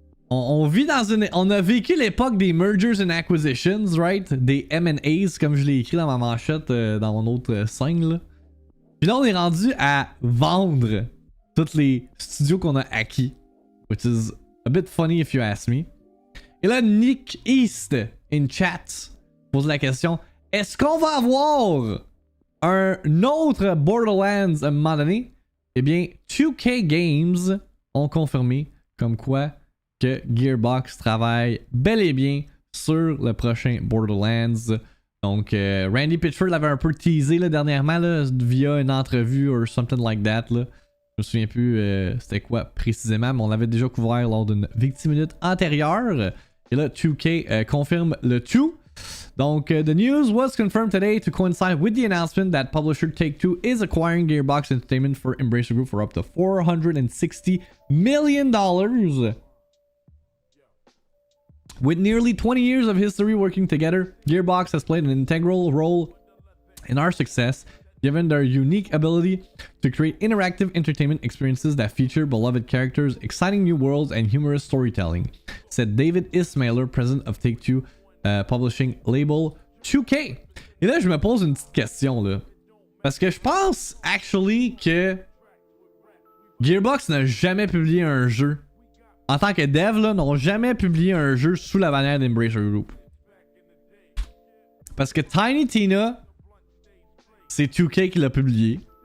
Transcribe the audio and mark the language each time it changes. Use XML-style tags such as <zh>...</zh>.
<fr>On vit dans une... On a vécu l'époque des</fr> <en>mergers and acquisitions, right?</en> <fr>Des M&As, comme je l'ai écrit dans ma manchette dans mon autre scène, là. Puis là, on est rendu à vendre tous les studios qu'on a acquis.</fr> <en>Which is a bit funny if you ask me.</en> <fr>Et là, Nick East in chat pose la question: est-ce qu'on va avoir un autre Borderlands à un moment donné? Eh bien, 2K Games ont confirmé comme quoi que Gearbox travaille bel et bien sur le prochain Borderlands. Donc, Randy Pitchford l'avait un peu teasé là, dernièrement là, via une entrevue</fr> <en>or something like that.</en> <fr>Là. Je me souviens plus c'était quoi précisément, mais on l'avait déjà couvert lors d'une VIICTIIMINUTE antérieure. Et là, 2K confirme le tout.</fr> <en>Donc, the news was confirmed today to coincide with the announcement that publisher Take-Two is acquiring Gearbox Entertainment for Embracer Group for up to $460 million. With nearly 20 years of history working together, Gearbox has played an integral role in our success, given their unique ability to create interactive entertainment experiences that feature beloved characters, exciting new worlds, and humorous storytelling, said David Ismailer, president of Take-Two Publishing Label 2K.</en> <fr>Et là, je me pose une petite question, là. Parce que je pense, actually, que Gearbox n'a jamais publié un jeu. En tant que dev, là, n'ont jamais publié un jeu sous la bannière d'Embracer Group. Parce que Tiny Tina, c'est 2K qui l'a publié.</fr>